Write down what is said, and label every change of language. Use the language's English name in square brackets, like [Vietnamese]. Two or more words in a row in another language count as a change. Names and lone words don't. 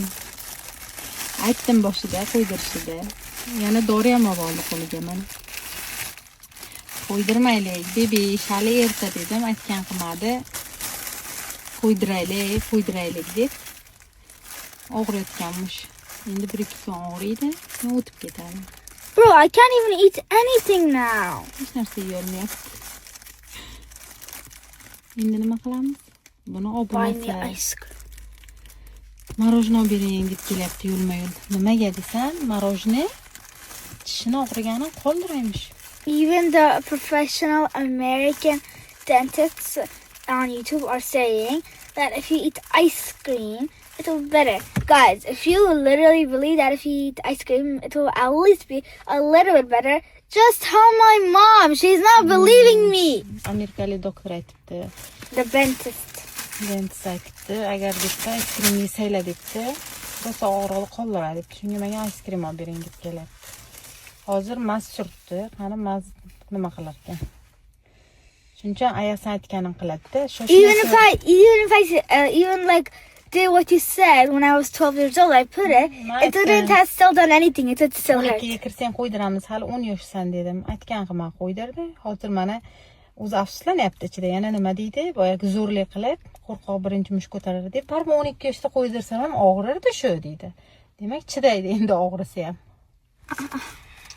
[Uzbek] Aytdim boshida qo'ydirishida. Yana dori ham olib qo'liga mana. Qo'ydirmaylik, bebi, hali erta dedim, aytgan qilmadi. Qo'ydiraylik deb. Og'riyotganmish. Endi 1-2 kun og'riydi, keyin o'tib ketadi. [English] Bro, I can't even eat anything now. [Uzbek] Hech narsa yeyolmayapti. Endi nima qilamiz? Buni olib [English] Buy me [Uzbek] bo'lmasa, [English] ice cream. [Uzbek] marojna bering deb kelyapti yo'lma-yo'l. Nimaga desam, marojna tishini og'rigani qoldiraymish. [English] Even the professional American dentists on YouTube are saying that if you eat ice cream, it will be better. Guys, if you literally believe that if you eat ice cream, it will at least be a little bit better, just tell my mom. She's not believing me. [Uzbek] Amerikalik doktor aytibdi. [English] The dentist. [Uzbek] Dentist aytibdi, agar debsa [English] ice cream [Uzbek] yeysanglar debdi, rosa og'riqni qoldiradi deb. Shunga menga [English] ice cream [Uzbek] olib bering deb kelyapti. Hozir maz surtdi, qani maz nima qilar ekan. Shuncha ayasini aytganim qiladi-da. [English] Even like did what you said when I was 12 years old, I put it. It didn't have still done anything. It still hurt. [Uzbek] Keyin kirsang qo'ydiramiz, hali 10 yoshsan dedim. Aytgan qilma qo'ydirdi. Hozir mana o'zi afsuslanyapti ichida. Yana nima deydi? Boyagi zo'rlik qilib, qo'rqoq birinchi mush ko'taradi deb, har 12 yoshda qo'ydirsam ham og'rirdi shu deydi. Demak, chidaydi endi og'risa ham.